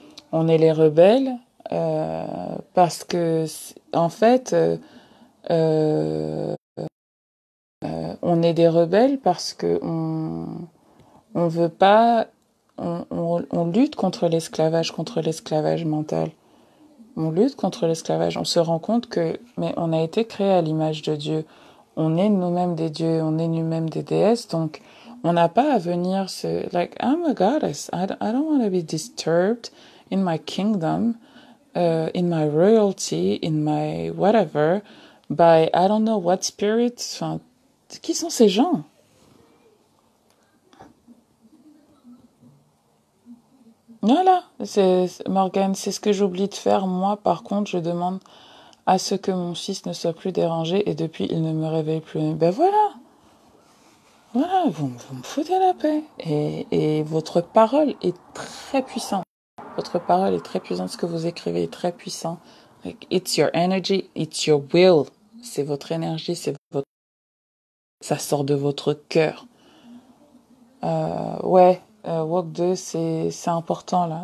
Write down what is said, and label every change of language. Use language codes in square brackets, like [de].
[fr] On est les rebelles parce que en fait on est des rebelles parce que on veut pas on lutte contre l'esclavage mental. On lutte contre l'esclavage. On se rend compte que, mais on a été créé à l'image de Dieu. On est nous-mêmes des dieux, on est nous-mêmes des déesses. Donc, on n'a pas à venir se, [en] like, I'm a goddess. I don't want to be disturbed in my kingdom, in my royalty, in my whatever, by I don't know what spirit. [fr] Enfin, qui sont ces gens? Voilà, Morgane, c'est ce que j'oublie de faire. Moi, par contre, je demande à ce que mon fils ne soit plus dérangé et depuis, il ne me réveille plus. Ben voilà, vous me foutez la paix. Et votre parole est très puissante. Votre parole est très puissante. Ce que vous écrivez est très puissant. [en] Like, it's your energy, it's your will. [fr] C'est votre énergie, ça sort de votre cœur. Ouais, Walk 2, c'est important là.